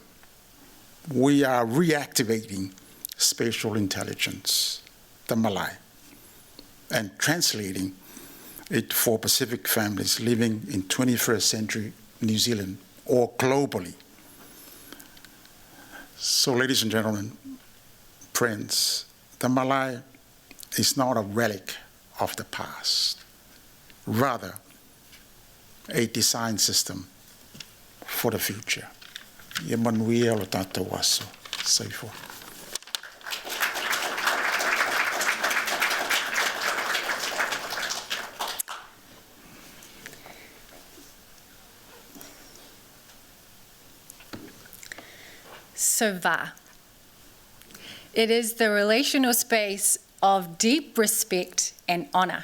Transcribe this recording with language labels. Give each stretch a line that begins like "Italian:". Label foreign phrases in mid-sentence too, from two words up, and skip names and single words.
English: We are reactivating spatial intelligence, the Malae, and translating it for Pacific families living in 21st century New Zealand or globally. So, ladies and gentlemen, friends, the Malae is not a relic of the past, rather a design system for the future.
Samoan: Ia manuia o tātou aso. Saifo.
English: So va. It is the relational space of deep respect and honour.